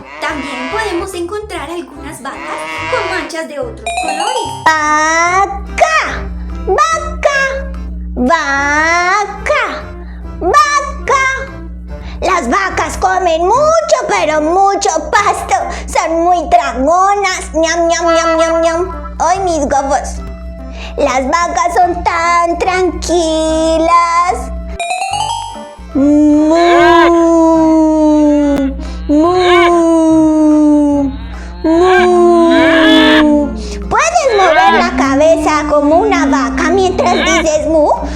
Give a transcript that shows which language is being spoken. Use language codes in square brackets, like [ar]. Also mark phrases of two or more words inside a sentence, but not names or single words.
[es] También podemos encontrar algunas vacas con manchas de otros colores. Vaca, vaca, vaca, vaca. Las vacas comen mucho, pero mucho pasto. Son muy tragonas. Ñam, ñam, ñam, ñam, ñam. ¡Ay, mis huevos! Las vacas son tan tranquilas. Mu, mu, mu. ¿Puedes mover la cabeza como una vaca mientras dices mu?